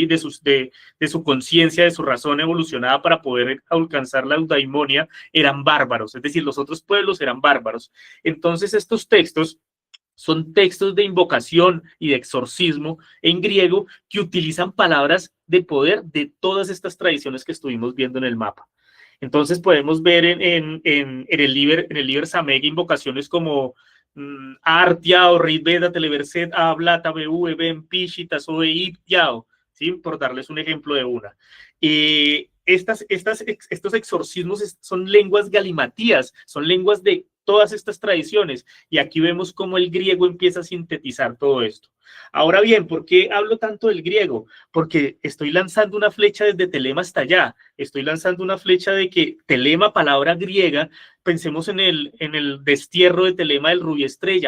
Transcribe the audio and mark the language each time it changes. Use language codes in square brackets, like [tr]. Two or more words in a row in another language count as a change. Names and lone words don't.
[es] de su conciencia, de su razón evolucionada para poder alcanzar la eudaimonia, eran bárbaros, es decir, los otros pueblos eran bárbaros. Entonces estos textos son textos de invocación y de exorcismo en griego que utilizan palabras de poder de todas estas tradiciones que estuvimos viendo en el mapa. Entonces podemos ver en el Liber Samegh invocaciones como Artia o Rit-Veda, Televerset, Ablata, Beú, Eben, Pishita, Soe, Yao, ¿sí? Por darles un ejemplo de una. Estos exorcismos son lenguas galimatías, son lenguas de todas estas tradiciones, y aquí vemos cómo el griego empieza a sintetizar todo esto. Ahora bien, ¿por qué hablo tanto del griego? Porque estoy lanzando una flecha desde Telema hasta allá, estoy lanzando una flecha de que Telema, palabra griega, pensemos en el destierro de Telema del Rubio Estrella.